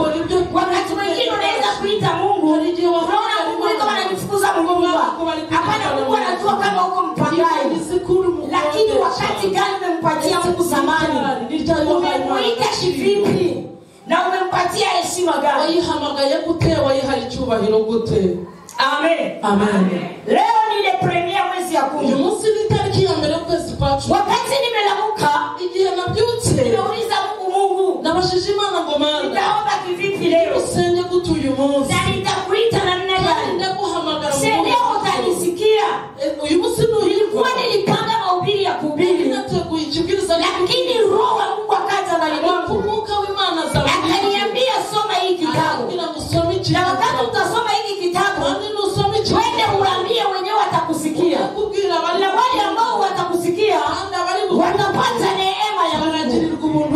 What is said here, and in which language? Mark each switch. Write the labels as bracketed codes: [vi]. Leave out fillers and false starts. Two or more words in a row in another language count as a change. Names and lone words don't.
[sw] Wakati mwingine unaweza kuita Mungu, unaona Mungu kama ananifukuza Mungu. Hapana, Mungu anajua kama uko mpangaji. Lakini wakati gani umempatia Mungu zamani? Umemuita vipi? Na umempatia heshima gani? [rw] Wayihamagaye gute, wayihaye icyubahiro gute? Amen. Amen. [sw] Leo ni ile premier mwezi ya 10. [rw] Umunsi ni tariki ya mbere kwezi kwacu. [sw] Wakati nimelamuka, [rw] igihe nabyutse, [sw] nimeuliza Mungu, [rw] nabashije Imana ngo Mana, [sw] nitaomba kivipi leo? [rw] Usenge gute uyu munsi? [sw] Na nitakuita namna gani? [rw] Ndakuhamagara [sw] Mungu. Leo utanisikia. [rw] Uyu munsi [sw] nilikuwa nilipanga mahubiri ya kuhubiri. [rw] Nateguye ikibwiriza, [sw] lakini roho wa Mungu akaja ndani mwangu. [rw] Umuka w'Imana za [sw] akaniambia soma hii kitabu. Na wakati utasoma hiki kitabu, wende uambie wenyewe watakusikia. Na wale ambao watakusikia watapata neema ya Mungu.